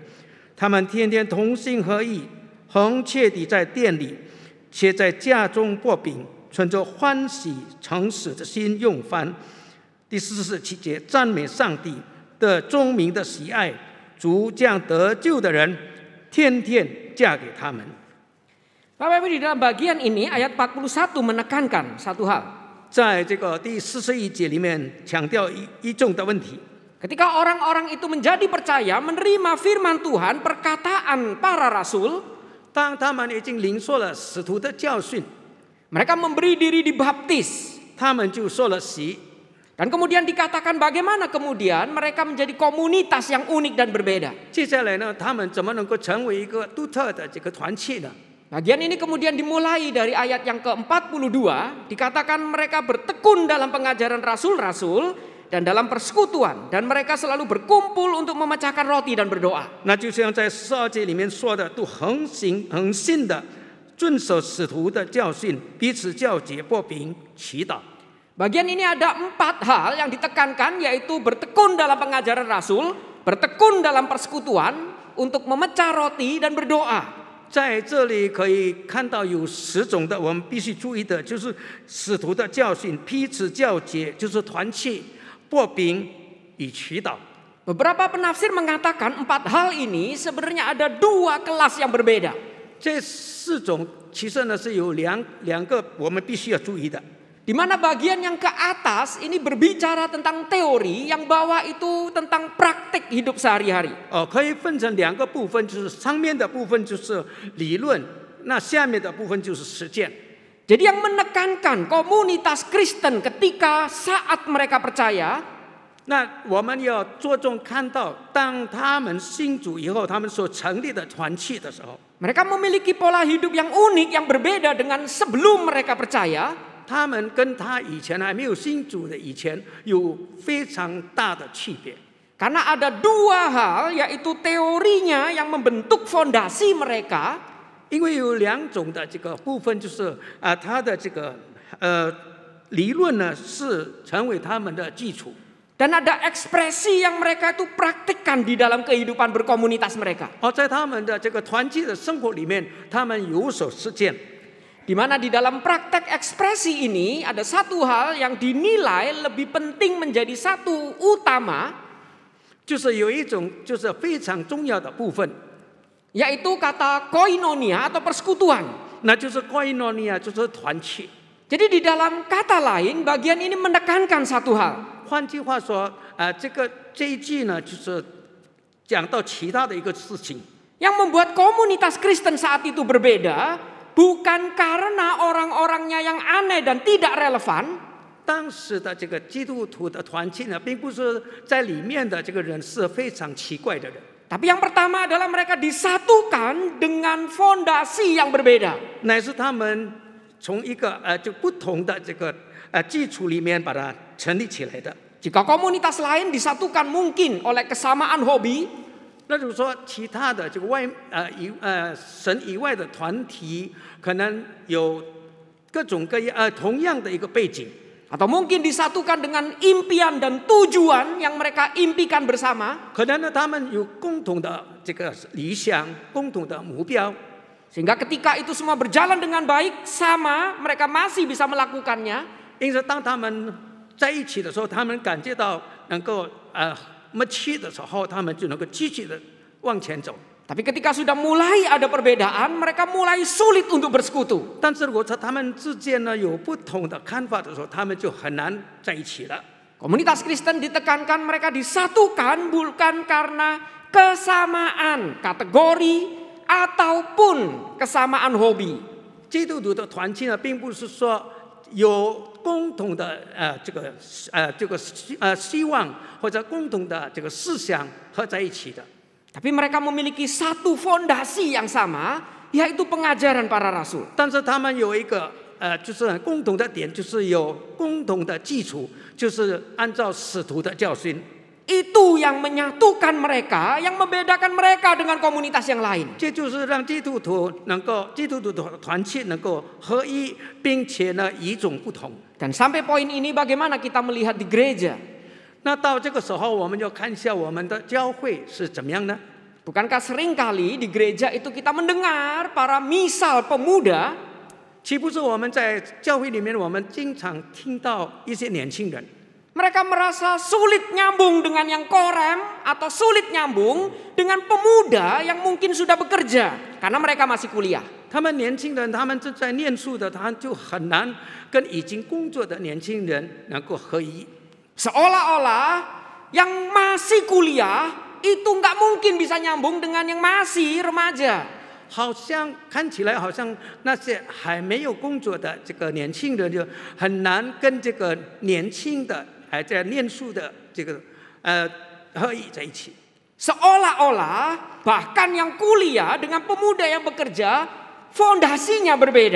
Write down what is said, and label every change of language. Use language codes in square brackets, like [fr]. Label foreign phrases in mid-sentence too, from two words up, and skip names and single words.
[zh] 他们天天同心合意，恒切地在店里，且在家中擘饼，存着欢喜诚实的心用饭。第47节，赞美上帝的众民的喜爱，主将得救的人天天嫁给他们。 [id] Bapak Ibu, di dalam bagian ini ayat 41 menekankan satu hal. [zh] 在这个第41节里面强调一种的问题。 [id] Ketika orang-orang itu menjadi percaya, menerima firman Tuhan, perkataan para rasul, [zh] 当他们已经领受了使徒的教训， [id] mereka memberi diri dibaptis. [zh] 他们就受了洗。 [id] Dan kemudian dikatakan bagaimana kemudian mereka menjadi komunitas yang unik dan berbeda. [zh] 接下来呢，他们怎么能够成为一个独特的这个团契呢？ [id] Bagian ini kemudian dimulai dari ayat yang ke-42, dikatakan mereka bertekun dalam pengajaran rasul-rasul dan dalam persekutuan, dan mereka selalu berkumpul untuk memecahkan roti dan berdoa. [zh] 那就像在42节里面说的，都恒心的遵守使徒的教训，彼此教解、擘饼、祈祷。 [id] Bagian ini ada 4 hal yang ditekankan, yaitu bertekun dalam pengajaran rasul, bertekun dalam persekutuan, untuk memecah roti dan berdoa. [zh] 在这里可以看到有10种的，我们必须注意的，就是使徒的教训、彼此教解，就是团契、擘饼与祈祷。 [id] Beberapa penafsir mengatakan 4 hal ini sebenarnya ada 2 kelas yang berbeda. [zh] 这4种其实呢是有两个我们必须要注意的。 [id] Di mana bagian yang ke atas ini berbicara tentang teori, yang bawah itu tentang praktik hidup sehari-hari. [zh] 可以分成2个部分，就是上面的部分就是理论，那下面的部分就是实践。 [id] Jadi yang menekankan komunitas Kristen ketika saat mereka percaya, [zh] 那我们要着重看到，当他们信主以后，他们所成立的团契的时候， [id] mereka memiliki pola hidup yang unik, yang berbeda dengan sebelum mereka percaya. [zh] 他们跟他以前还没有信主的以前有非常大的区别。 [id] Karena ada 2 hal, yaitu teorinya yang membentuk fondasi mereka, [zh] 因为有2种的这个部分，就是他的这个理论呢是成为他们的基础。 [id] dan ada ekspresi yang mereka itu praktikkan di dalam kehidupan berkomunitas mereka. [zh] 在他们的这个团契的生活里面，他们有所实践。 [id] Di mana di dalam praktek ekspresi ini ada satu hal yang dinilai lebih penting menjadi satu utama, [zh] 就是有一种就是非常重要的部分， [id] yaitu kata koinonia atau persekutuan. [zh] 那就是 koinonia， 就是团契。 [id] Jadi di dalam kata lain, bagian ini menekankan satu hal. [zh] 换句话说，这一句呢，就是讲到其他的一个事情。 [id] Yang membuat komunitas Kristen saat itu berbeda, bukan karena orang-orangnya yang aneh dan tidak relevan, [zh] 当时的这个基督徒的团契呢，并不是在里面的这个人是非常奇怪的人， [id] tapi yang pertama adalah mereka disatukan dengan fondasi yang berbeda. [zh] 乃是他们从一个就不同的这个基础里面把它成立起来的。 [id] Jika komunitas lain disatukan mungkin oleh kesamaan hobi, [zh] 那就是说，其他的这个神以外的团体，可能有各种各样同样的一个背景， [id] atau mungkin disatukan dengan impian dan tujuan yang mereka impikan bersama, [zh] 可能呢他们有共同的这个理想、共同的目标， [id] sehingga ketika itu semua berjalan dengan baik sama, mereka masih bisa melakukannya. [zh] 因此当他们在一起的时候，他们感觉到能够默契的时候，他们就能够继续的往前走。 [id] Tapi ketika sudah mulai ada perbedaan, mereka mulai sulit untuk bersekutu. [zh] 但是如果他们之间呢有不同的看法的时候，他们就很难在一起了。 [id] Komunitas Kristen ditekankan mereka disatukan bukan karena kesamaan kategori ataupun kesamaan hobi. [zh] 基督徒的团契呢，并不是说有共同的希望或者共同的这个思想合在一起的。 [id] Tapi mereka memiliki satu fondasi yang sama, yaitu pengajaran para rasul. [zh] 但是他们有一个就是很共同的点，就是有共同的基础，就是按照使徒的教训。 [id] Itu yang menyatukan mereka, yang membedakan mereka dengan komunitas yang lain. [zh] 这就是让基督徒的团契能够合一，并且呢与众不同。 [id] Dan sampai poin ini bagaimana kita melihat di gereja? [zh] 那到这个时候，我们就看一下我们的教会是怎么样呢？ [id] Bukankah seringkali di gereja itu kita mendengar para misal pemuda [zh] 岂不是我们在教会里面，我们经常听到一些年轻人， [id] mereka merasa sulit nyambung dengan yang korem atau sulit nyambung dengan pemuda yang mungkin sudah bekerja karena mereka masih kuliah. [zh] 他们年轻人，他们正在念书的，他就很难跟已经工作的年轻人能够合一。 [id] Seolah-olah yang masih kuliah itu nggak mungkin bisa nyambung dengan yang masih remaja. [zh] 好像看起来好像那些还没有工作的这个年轻人就很难跟这个年轻的还在念书的这个合一在一起。 [id] Seolah-olah bahkan yang kuliah dengan pemuda yang bekerja fondasinya berbeda.